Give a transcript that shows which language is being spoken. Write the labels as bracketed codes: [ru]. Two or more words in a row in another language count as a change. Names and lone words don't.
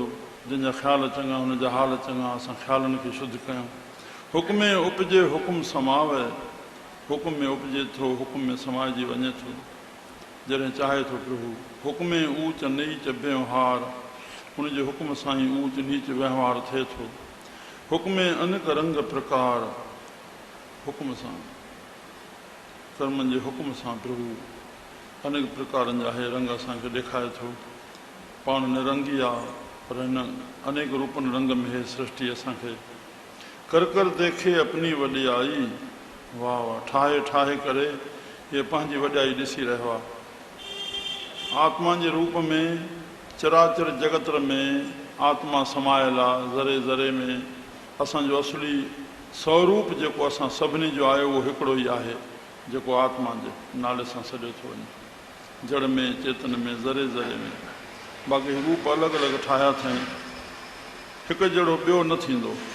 [sd] जंहिंजा ख़्याल चङा हुनजा हाल चङा, असां ख़्यालनि खे शुद्ध कयूं। [pa] हुकुम में उपजे हुकुम समावे, [sd] हुकुम में उपजे थो, हुकुम में समाइजी वञे थो जॾहिं चाहे थो प्रभु। [pa] हुकुम में ऊच नीच व्यवहार, [sd] उनजे हुकुम सां ई ऊच नीच व्यवहार थिए थो। [pa] हुकुम में अनेक रंग प्रकार, [sd] हुकुम सां कर्मनि जे हुकुम सां प्रभु अनेक प्रकारनि जा हे रंग असांखे ॾेखारे थो। पाण निरंगी आहे, पर हिन अनेक रूपनि रंग में हे सृष्टि असांखे [pa] कर कर देखे अपनी वॾियाई, [sd] वाह वाह, ठाहे ठाहे करे हे पंहिंजी वॾियाई ॾिसी रहियो आहे। आत्मा जे रूप में चराचर जगत में आत्मा समायल आहे, ज़रे ज़रे में असांजो असली स्वरूप जेको असां सभिनी जो आहे उहो हिकिड़ो ई आहे, जेको आत्मा जे नाले सां सॼो थो वञे, जड़ में चेतन में ज़रे ज़रे में। बाक़ी रूप अलॻि अलॻि ठाहिया अथई, हिकु जहिड़ो ॿियो न थींदो।